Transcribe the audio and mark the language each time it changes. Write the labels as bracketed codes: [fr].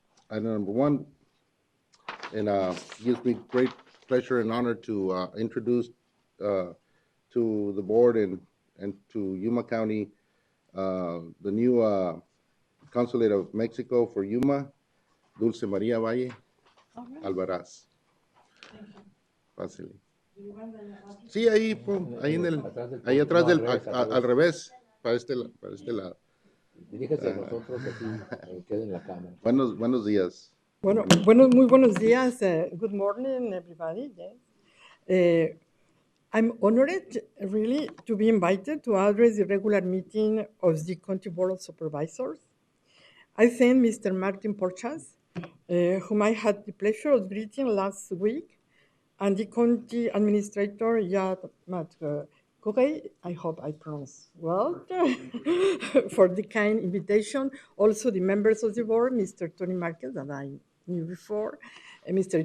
[en] Item number 1, and gives me great pleasure and honor to introduce to the board and to Yuma County the new Consulate of Mexico for Yuma, Dulce Maria Valle Alvaraz. [es] Fácil. Sí, ahí atrás al revés, para este lado. Diríjase a nosotros así, quede en la cámara. Buenos días. Muy buenos días. [en] Good morning, everybody. Yes. I'm honored, really, to be invited to address the regular meeting of the County Board of Supervisors. I thank Mr. Martin Porchas, whom I had the pleasure of greeting last week, and the County Administrator, Yad Matkogay, I hope I pronounced well, for the kind invitation. Also, the members of the board, Mr. Tony Marquez, that I knew before, Mr.